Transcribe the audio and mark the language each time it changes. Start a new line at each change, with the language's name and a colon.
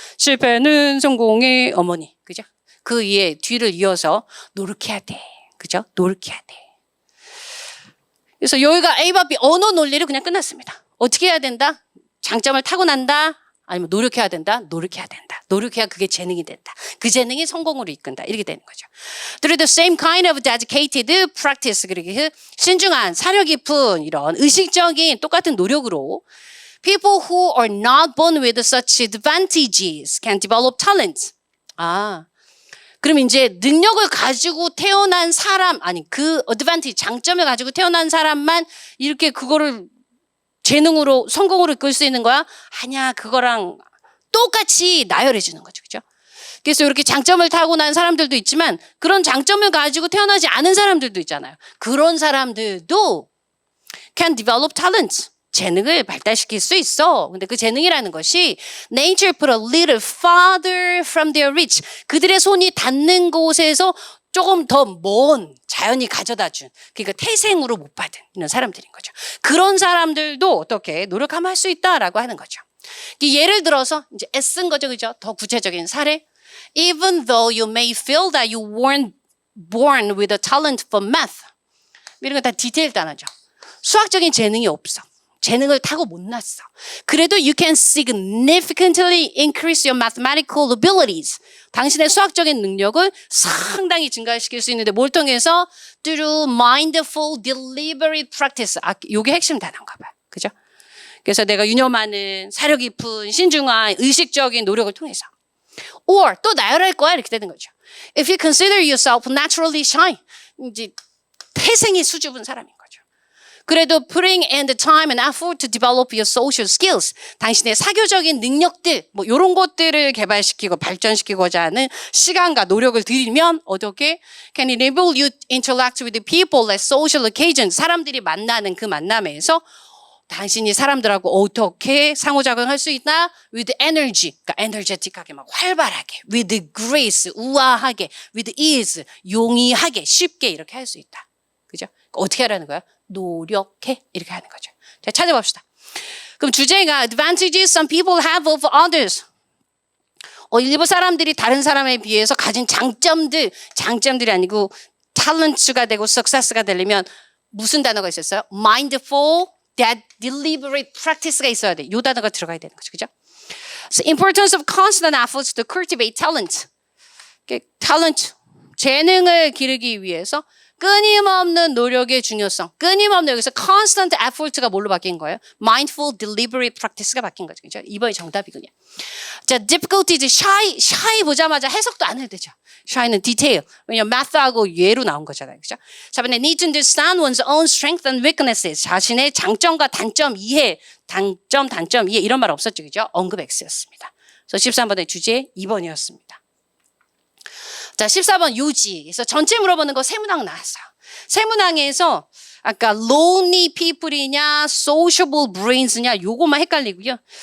Korean: 실패는 성공의 어머니. 그죠? 그 위에 뒤를 이어서 노력해야 돼. 그죠? 노력해야 돼. 그래서 여기가 A와 B 언어 논리를 그냥 끝났습니다. 어떻게 해야 된다? 장점을 타고난다? 아니면 노력해야 된다? 노력해야 된다. 노력해야 그게 재능이 된다. 그 재능이 성공으로 이끈다. 이렇게 되는 거죠.
English: Through the same kind of dedicated practice,
Korean: 그리고 신중한, 사려 깊은 이런 의식적인 똑같은 노력으로
English: people who are not born with such advantages can develop talents.
Korean: 그럼 이제 능력을 가지고 태어난 사람, 그 advantage, 장점을 가지고 태어난 사람만 이렇게 그거를 재능으로 성공으로 이끌 수 있는 거야? 아니야. 그거랑 똑같이 나열해 주는 거죠. 그죠? 그래서 이렇게 장점을 타고난 사람들도 있지만 그런 장점을 가지고 태어나지 않은 사람들도 있잖아요. 그런 사람들도
English: can develop talents.
Korean: 재능을 발달시킬 수 있어. 근데 그 재능이라는 것이
English: nature put a little farther from their reach.
Korean: 그들의 손이 닿는 곳에서 조금 더 먼 자연이 가져다 준, 그러니까 태생으로 못 받은 이런 사람들인 거죠. 그런 사람들도 어떻게 노력하면 할 수 있다라고 하는 거죠. 예를 들어서 이제 애쓴 거죠, 그죠? 더 구체적인 사례.
English: Even though you may feel that you weren't born with a talent for math.
Korean: 이런 거 다 디테일 단어죠. 수학적인 재능이 없어. 재능을 타고 못 났어. 그래도
English: you can significantly increase your mathematical abilities.
Korean: 당신의 수학적인 능력을 상당히 증가시킬 수 있는데 뭘 통해서?
English: Through mindful deliberate practice.
Korean: 이게 핵심 단어인가 봐요. 그죠? 그래서 내가 유념하는 사려 깊은 신중한 의식적인 노력을 통해서. Or 또 나열할 거야 이렇게 되는 거죠.
English: If you consider yourself naturally shy.
Korean: 이제 태생이 수줍은 사람인 거죠. 그래도
English: putting in the time and effort to develop your social skills.
Korean: 당신의 사교적인 능력들, 뭐 이런 것들을 개발시키고 발전시키고자 하는 시간과 노력을 들이면 어떻게?
English: Can enable you to interact with the people at social occasions.
Korean: 사람들이 만나는 그 만남에서 당신이 사람들하고 어떻게 상호작용할 수 있나?
English: With energy,
Korean: 그러니까 에너제틱하게 막 활발하게,
English: with grace,
Korean: 우아하게,
English: with ease,
Korean: 용이하게, 쉽게 이렇게 할 수 있다. 그죠? 어떻게 하라는 거야? 노력해. 이렇게 하는 거죠. 자, 찾아봅시다. 그럼 주제가
English: advantages some people have over others.
Korean: 일부 사람들이 다른 사람에 비해서 가진 장점들이 아니고 talents가 되고 success가 되려면 무슨 단어가 있었어요? mindful that deliberate practice가 있어야 돼. 요 단어가 들어가야 되는 거죠. 그죠?
English: So importance of constant efforts to cultivate talent.
Korean: talent, 재능을 기르기 위해서 끊임없는 노력의 중요성. 끊임없는 여기서 constant effort가 뭘로 바뀐 거예요? mindful, deliberate practice가 바뀐 거죠. 그죠? 2번이 정답이군요. 자, difficulties, shy 보자마자 해석도 안 해도 되죠. shy는 detail. 왜냐면 math하고 예로 나온 거잖아요. 그죠? 4번에
English: need to understand one's own strength and weaknesses.
Korean: 자신의 장점과 단점 이해, 단점 이해 이런 말 없었죠. 그죠? 언급 X였습니다. 그래서 13번의 주제 2번이었습니다. 자, 14번 요지. 그래서 전체 물어보는 거 세문항 나왔어요. 세문항에서 아까 lonely people이냐 sociable brains냐 요것만 헷갈리고요.